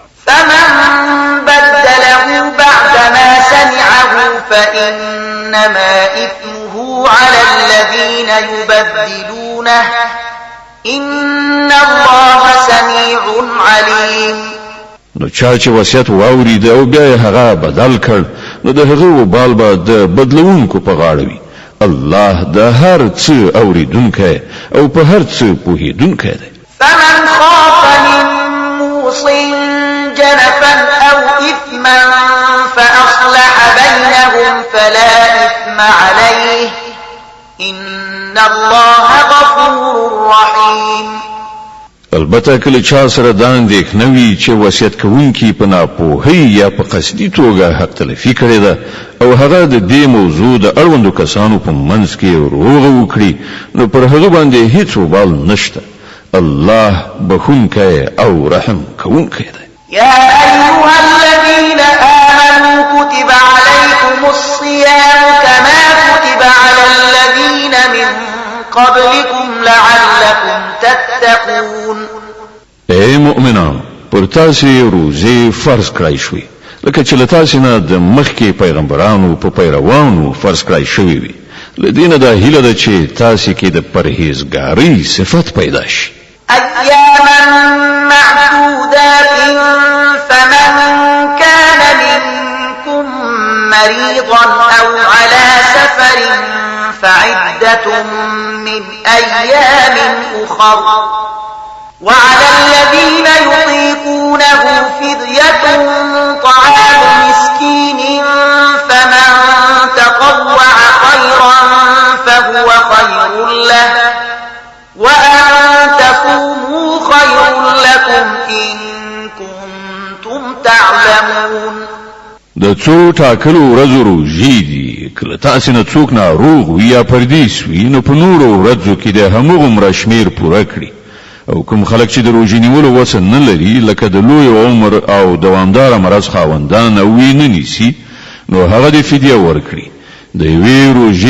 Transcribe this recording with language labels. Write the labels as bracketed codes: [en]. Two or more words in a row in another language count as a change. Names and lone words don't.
[ar] فمن بدله بعد ما سمعه فإنما إثمه على الذين يبدلونه إن الله سميع عليم. [ps] نو چا چې وصیت واورید او بیا هغه بدل کړ نو د هغه وبال به د بدلونکو په غاړه وي. الله د هر څه اوریدونکی او په هر څه پوهیدونکی دی. [ar] فمن خاف من موص جنفا أو إثما فأصلح بينهم فلا إثم عليه إن الله غفور رحيم. [ps] البته کله چا سره دا اندېښنه وي چې وصیت کوونکی په ناپوهۍ یا په قصدي توګه حق تلفي کړې ده او هغه د دې موضوع د اړوندو کسانو په منځ کې روغه وکړي نو پر هغه باندې هیڅ وبال نشته. الله بخونکی او رحم کوونکی دی. [ar] يا أيها الذين آمنوا كتب عليكم الصيام كما كتب على الذين من قبلكم لعلكم تتقون. [ps] اے مؤمنان پر تاسو روزه فرض کړئ شوي لکه چې تاسو نه د مخکې پیغمبرانو په پیروانو فرض کړئ شوي وي. لدینه دا هیله ده چې تاسو کې د پرهیزګاری صفت پیدا شي. [ar] أياما معدودات فمن كان منكم مريضا أو على سفر فعدة من أيام أخر وعلى الذين يطيقونه فدية طعام مسكين فمن تطوع خيرا فهو خير له وأن تصوموا خير لكم إن كنتم تعلمون. [ps] د څو ټاکلو ورځو روژې دي کله تاسو نه څوک ناروغ وي یا پردیس وي نو په نورو ورځو کې د همغومره شمیر پوره کړي او کوم خلک چې د روژې نیولو وس نه لري لکه د لوی عمر او دوامدار مرض خاوندان او نه نیسي نو هغه د فدیه ورکړي د یوې روژې